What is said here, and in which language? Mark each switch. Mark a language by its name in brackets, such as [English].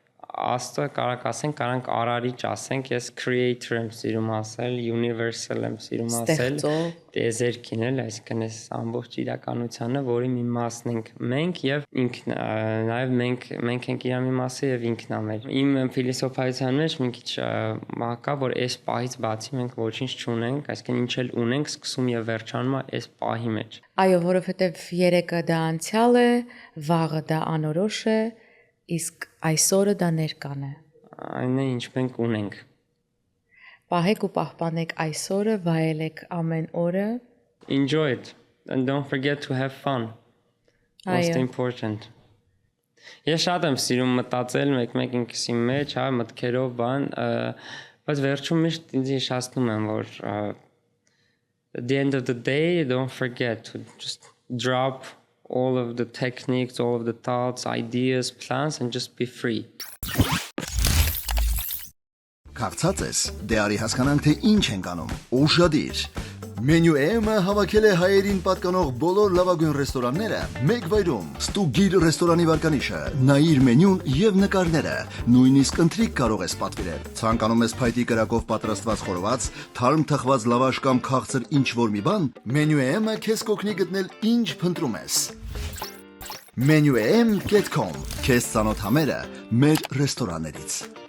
[Armenian] Աստծո կարակ ասենք, կարանք արարիչ ասենք, ես creator եմ սիրում ասել, universal եմ սիրում ասել, տեզերքին էլ, այսինքն այս ամբողջ իրականությանը, որի մի մասն ենք մենք եւ ինքն, նաեւ մենք ենք իր մի մասը եւ ինքն է մեր։ Իմ ֆիլիսոփայության մեջ մի քիչ կա, որ այս պահից բացի մենք ոչինչ չունենք, այսինքն ինչ էլ ունենք, սկսում եւ վերջանում է այս պահի մեջ։ Այո, որովհետեւ երեկը դա անցյալ է, վաղը դա անորոշ է, իսկ այսօրը դա ներկան է։ Այն է ինչ մենք ունենք։ Պահեք ու պահպանեք այսօրը, վայելեք ամեն օրը։ [English] Enjoy it and don't forget to have fun. Most important. [Armenian] Ես շատ եմ սիրում մտածել մեկ ինքս իմ մեջ, հա, մտքերով բան, բայց վերջում միշտ ինձ հիշացնում եմ, որ [English] at the end of the day, don't forget to just drop all of the techniques, all of the thoughts, ideas, plans, and just be free. [Armenian] Քաղցած ես, դե արի հասկանանք, թե ինչ ենք անում։ Ուշադիր։ Menu M-ը հավաքել է հայերին պատկանող բոլոր լավագույն ռեստորանները մեկ վայրում։ Ստուգիր ռեստորանի վարկանիշը, նայիր մենյուն եւ նկարները, նույնիսկ ընթրիք կարող ես պատվիրել։ Ցանկանում ես փայտի կրակով պատրաստված խորոված, թարմ թխված լավաշ կամ քաղցր ինչ-որ մի բան, Menu M-ը քեզ կօգնի գտնել ինչ փնտրում ես։ menuem.com Քեզ ծանոթ համերը մեր ռեստորաններից։